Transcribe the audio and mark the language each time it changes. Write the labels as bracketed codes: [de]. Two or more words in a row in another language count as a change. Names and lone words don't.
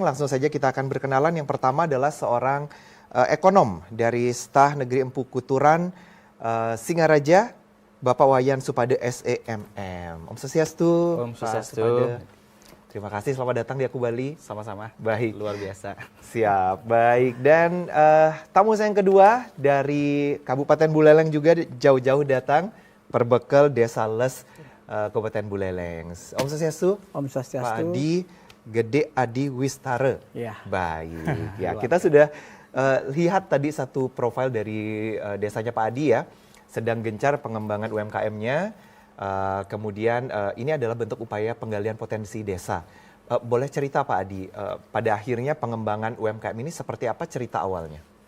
[id] Langsung saja kita akan berkenalan. Yang pertama adalah seorang ekonom dari Stah Negeri Empu Kuturan, Singaraja, Bapak Wayan Supade SEMM. Om Swastiastu. Om Swastiastu. Terima kasih, selamat datang di Aku Bali. Sama-sama. Baik. Luar biasa. Siap, baik. Dan tamu saya yang kedua dari Kabupaten Buleleng juga jauh-jauh datang, perbekal Desa Les, Kabupaten Buleleng. Om Swastiastu. Om Swastiastu. Pak Adi Gede Adi Wistare. Ya. Baik. Ya, kita sudah lihat tadi satu profil dari desanya Pak Adi ya, sedang gencar pengembangan UMKM-nya. Kemudian ini adalah bentuk upaya penggalian potensi desa. Boleh cerita Pak Adi, pada akhirnya pengembangan UMKM ini seperti apa cerita awalnya?